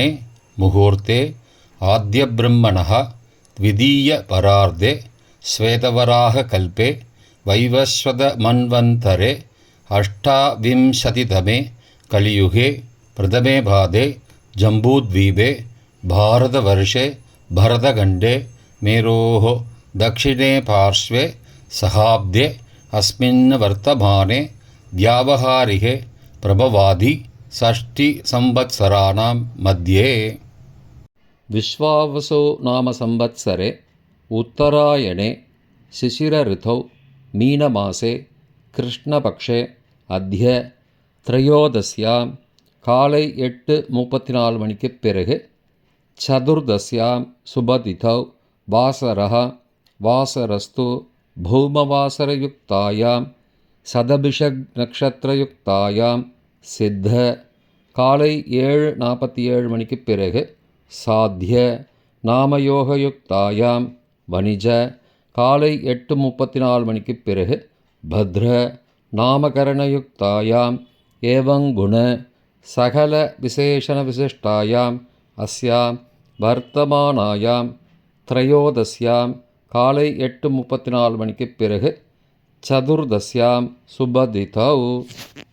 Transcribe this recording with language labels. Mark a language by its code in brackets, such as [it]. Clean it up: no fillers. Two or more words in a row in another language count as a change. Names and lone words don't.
[sa] मुहूर्ते आद्य ब्रह्मणः द्वितीय परार्धे श्वेतवराह कल्पे वैवस्वत मन्वन्तरे अष्टाविंशतितमे कलियुगे प्रथमे पादे जम्बूद्वीपे भारतवर्षे भरतखण्डे मेरोः दक्षिणे पार्श्वे सहाब्दे अस्मिन् वर्तमाने व्यावहारिके प्रभवादि षष्टिसंवत्सराणां मध्ये विश्वावसो नाम संवत्सरे उत्तरायणे शिशिर ऋतौ मीनमासे कृष्णपक्षे अद्य त्रयोदश्यां காலை 8:34 [ta] மணிக்குப் பிறகு [sa] चतुर्दश्यां शुभतिथौ वासरः वासरस्तु भौमवासरयुक्तायां शतभिषक् नक्षत्रयुक्तायाम् சித்த [ta] காலை 7:47 மணிக்குப் பிறகு [sa] साध्य नामयोगयुक्तायां वणिज [ta] காலை 8:34 மணிக்குப் பிறகு [sa] भद्र नामकरणयुक्तायां एवंगुण सकल विशेषण विशिष्टायां अस्यां वर्तमानायां त्रयोदश्याम् [ta] காலை 8:34 மணிக்குப் பிறகு [sa] चतुर्दश्यां शुभतिथौ